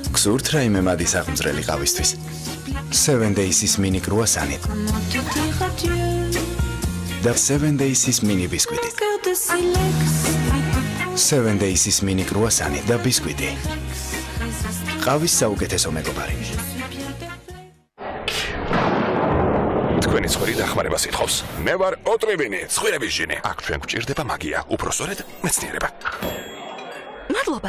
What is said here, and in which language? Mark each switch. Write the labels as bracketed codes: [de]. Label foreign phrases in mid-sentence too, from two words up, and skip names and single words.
[ka] გსურთ რაიმე მადი საღმძრელი ყავისთვის? 7 Days-ის mini croissant-ით [fr] Comment te dire adieu? [ka] და 7 Days-ის mini ბისკვიტით. [fr] Cœur de silex, [ka] 7 Days-ის mini croissant-ით და ბისკვიტი. ყავის საუკეთესო მეგობარი. თქვენი ცხვრი დახმარებას ითხოვს. მე ვარ ოტრევინი, ცხვრების ჟინი. აქ ჩვენ გვჭირდება მაგია, უფრო სწორედ მეცნიერება. მადლობა.